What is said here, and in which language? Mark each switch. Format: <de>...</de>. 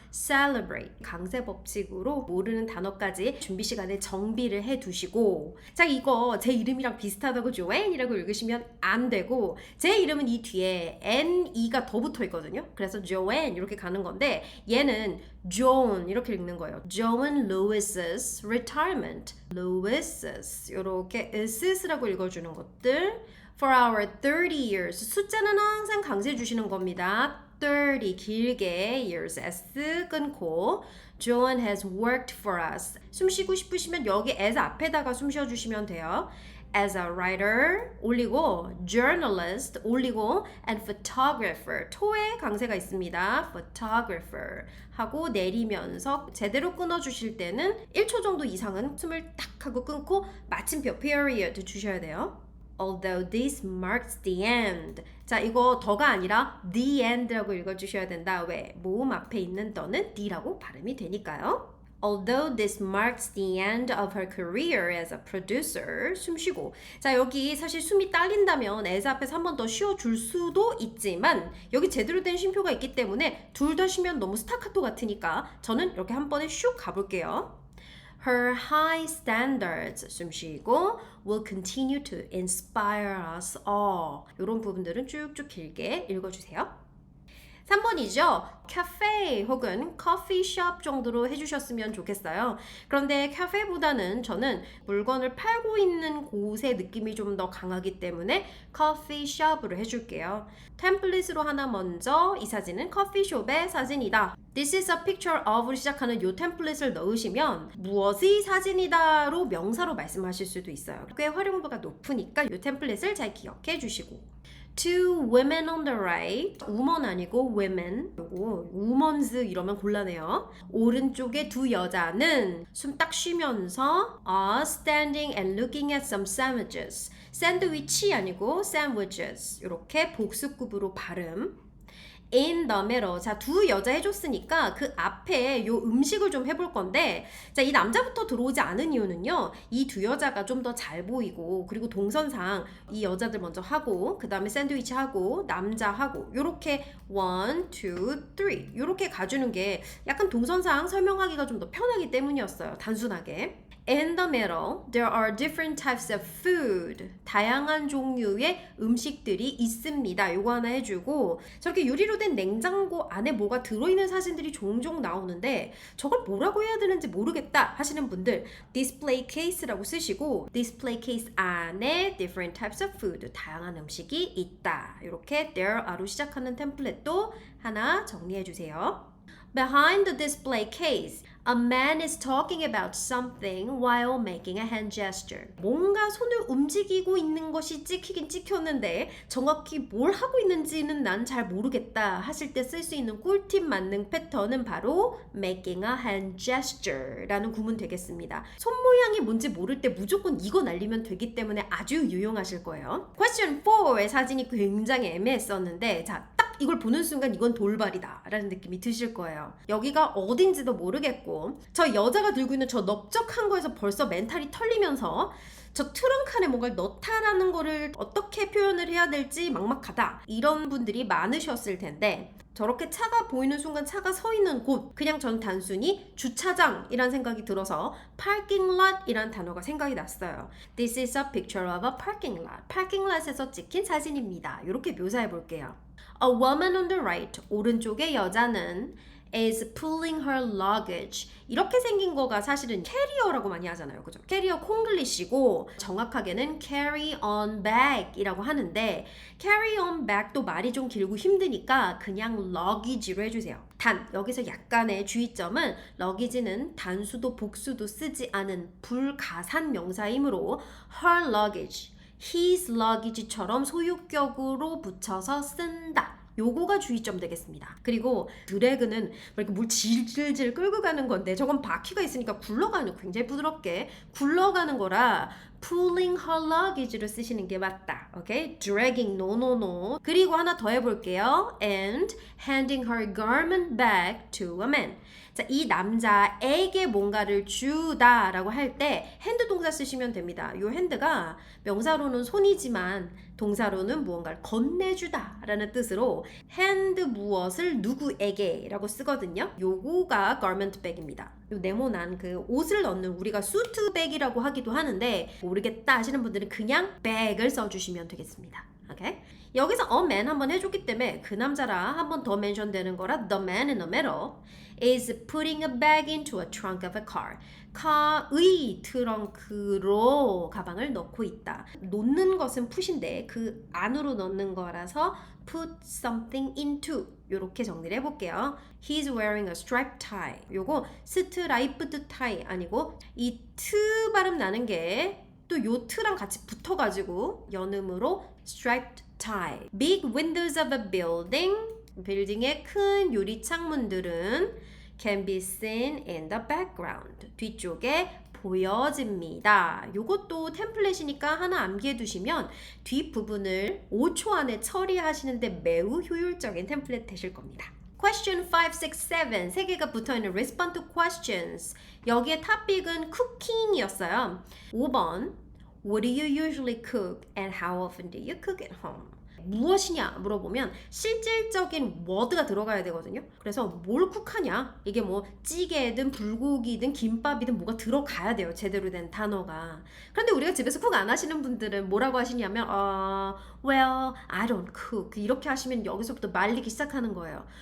<ko>celebrate 강세 법칙으로 모르는 단어까지 준비 시간에 정비를 해 두시고 자, 이거 제 이름이랑 비슷하다고 Joanne이라고 읽으시면 안 되고 제 이름은 이 뒤에 N-E가 더 붙어 있거든요. 그래서 Joanne 이렇게 가는 건데 얘는 Joan 이렇게 읽는 거예요.</ko> <en>Joan Lewis's retirement.</en> <ko>Lewis's 이렇게 is라고 읽어주는 것들.</ko> <en>For our 30 years</en> <ko>숫자는 항상 강세 주시는 겁니다.</ko> <en>30 길게 years S 끊고 Joan has worked for us.</en> <ko>숨 쉬고 싶으시면 여기 as 앞에다가 숨 쉬어주시면 돼요.</ko> <en>As a writer 올리고 journalist 올리고 and photographer</en> <ko>토의 강세가 있습니다. photographer 하고 내리면서 제대로 끊어주실 때는 1초 정도 이상은 숨을 딱 하고 끊고 마침표 period 주셔야 돼요.</ko> <en>Although this marks the end.</en> <ko>자, 이거 더가 아니라 the end라고 읽어주셔야 된다. 왜? 모음 앞에 있는 더는 the라고 발음이 되니까요.</ko> <en>Although this marks the end of her career as a producer.</en> <ko>숨 쉬고. 자, 여기 사실 숨이 딸린다면 as 앞에서 한 번 더 쉬어줄 수도 있지만 여기 제대로 된 쉼표가 있기 때문에 둘 다 쉬면 너무 스타카토 같으니까 저는 이렇게 한 번에 슉 가볼게요.</ko> <en>Her high standards</en> <ko>숨 쉬고</ko> <en>will continue to inspire us all.</en> <ko>이런 부분들은 쭉쭉 길게 읽어주세요. 3번이죠. 카페 혹은 커피숍 정도로 해주셨으면 좋겠어요. 그런데 카페보다는 저는 물건을 팔고 있는 곳의 느낌이 좀 더 강하기 때문에 커피숍으로 해줄게요. 템플릿으로 하나 먼저 이 사진은 커피숍의 사진이다.</ko> <en>This is a picture of</en> <ko>로 시작하는 이 템플릿을 넣으시면 무엇의 사진이다로 명사로 말씀하실 수도 있어요. 꽤 활용도가 높으니까 이 템플릿을 잘 기억해 주시고</ko> <en>Two women on the right.</en> <ko>woman 아니고 women. 요거 women's 이러면 곤란해요. 오른쪽에 두 여자는 숨 딱 쉬면서</ko> <en>are standing and looking at some sandwiches.</en> <ko>샌드위치 아니고 sandwiches. 이렇게 복수급으로 발음.</ko> <en>in the middle.</en> <ko>자, 두 여자 해줬으니까 그 앞에 요 음식을 좀 해볼 건데, 자, 이 남자부터 들어오지 않은 이유는요, 이 두 여자가 좀 더 잘 보이고, 그리고 동선상 이 여자들 먼저 하고, 그 다음에 샌드위치 하고, 남자 하고, 요렇게 1, 2, 3 요렇게 가주는 게 약간 동선상 설명하기가 좀 더 편하기 때문이었어요. 단순하게.</ko> <en>In the middle, there are different types of food.</en> <ko>다양한 종류의 음식들이 있습니다. 요거 하나 해주고, 저렇게 유리로 된 냉장고 안에 뭐가 들어있는 사진들이 종종 나오는데 저걸 뭐라고 해야 되는지 모르겠다 하시는 분들 display case라고 쓰시고, display case 안에</ko> <en>different types of food.</en> <ko>다양한 음식이 있다. 이렇게 there are로 시작하는 템플릿도 하나 정리해 주세요.</ko> <en>Behind the display case, a man is talking about something while making a hand gesture.</en> <ko>뭔가 손을 움직이고 있는 것이 찍히긴 찍혔는데 정확히 뭘 하고 있는지는 난 잘 모르겠다 하실 때 쓸 수 있는 꿀팁 만능 패턴은 바로</ko> <en>making a hand gesture</en> <ko>라는 구문 되겠습니다. 손 모양이 뭔지 모를 때 무조건 이거 날리면 되기 때문에 아주 유용하실 거예요. Question 4의 사진이 굉장히 애매했었는데, 자, 이걸 보는 순간 이건 돌발이다 라는 느낌이 드실 거예요. 여기가 어딘지도 모르겠고, 저 여자가 들고 있는 저 넓적한 거에서 벌써 멘탈이 털리면서 저 트렁크 안에 뭔가를 넣다라는 거를 어떻게 표현을 해야 될지 막막하다, 이런 분들이 많으셨을 텐데, 저렇게 차가 보이는 순간 차가 서 있는 곳, 그냥 전 단순히 주차장이란 생각이 들어서 parking lot이란 단어가 생각이 났어요.</ko> <en>This is a picture of a parking lot.</en> <ko>parking lot에서 찍힌 사진입니다. 이렇게 묘사해 볼게요.</ko> <en>A woman on the right,</en> <ko>오른쪽의 여자는</ko> <en>is pulling her luggage.</en> <ko>이렇게 생긴 거가 사실은 캐리어라고 많이 하잖아요. 그죠? 캐리어 콩글리시고 정확하게는 carry on bag 이라고 하는데, carry on bag도 말이 좀 길고 힘드니까 그냥 luggage로 해주세요. 단, 여기서 약간의 주의점은 luggage는 단수도 복수도 쓰지 않은 불가산 명사이므로</ko> <en>her luggage, his luggage</en> <ko>처럼 소유격으로 붙여서 쓴다. 요거가 주의점 되겠습니다. 그리고 드래그는 이렇게 물 질질 끌고 가는 건데, 저건 바퀴가 있으니까 굴러가는, 굉장히 부드럽게 굴러가는 거라 pulling her luggage를 쓰시는 게 맞다. 오케이?</ko> <en>dragging, no, no, no.</en> <ko>그리고 하나 더 해볼게요.</ko> <en>and handing her garment back to a man.</en> <ko>자, 이 남자에게 뭔가를 주다라고 할 때 핸드 동사 쓰시면 됩니다. 이 핸드가 명사로는 손이지만 동사로는 무언가를 건네주다 라는 뜻으로 hand 무엇을 누구에게 라고 쓰거든요. 요거가 garment bag입니다. 요 네모난 그 옷을 넣는, 우리가 수트백이라고 하기도 하는데 모르겠다 하시는 분들은 그냥 bag을 써주시면 되겠습니다. 오케이?</ko> <en>여기서 a man</en> <ko>한번 해줬기 때문에 그 남자라 한번 더 멘션 되는 거라</ko> <en>the man in the middle is putting a bag into a trunk of a car.</en> <ko>카의 트렁크로 가방을 넣고 있다. 놓는 것은 푸시인데 그 안으로 넣는 거라서</ko> <en>put something into,</en> <ko>요렇게 정리를 해볼게요.</ko> <en>He's wearing a striped tie.</en> <ko>요거 striped tie 아니고 이 트 발음 나는 게 또 요 트랑 같이 붙어가지고 연음으로 striped tie.</ko> <en>Big windows of a building.</en> <ko>빌딩의 큰 유리 창문들은</ko> <en>can be seen in the background.</en> <ko>뒤쪽에 보여집니다. 요것도 템플릿이니까 하나 암기해 두시면 뒷부분을 5초 안에 처리하시는데 매우 효율적인 템플릿 되실 겁니다. Question 5, 6, 7 세 개가 붙어있는 respond to questions. 여기에 탑픽은 cooking이었어요.</ko> <en>5번 What do you usually cook and how often do you cook at home?</en> <ko>무엇이냐 물어보면 실질적인 워드가 들어가야 되거든요. 그래서 뭘 쿡하냐, 이게 뭐 찌개든 불고기든 김밥이든 뭐가 들어가야 돼요. 제대로 된 단어가. 그런데 우리가 집에서 쿡 안 하시는 분들은 뭐라고 하시냐면</ko> <en>well, I don't cook</en> <ko>이렇게 하시면 여기서부터 말리기 시작하는 거예요.</ko>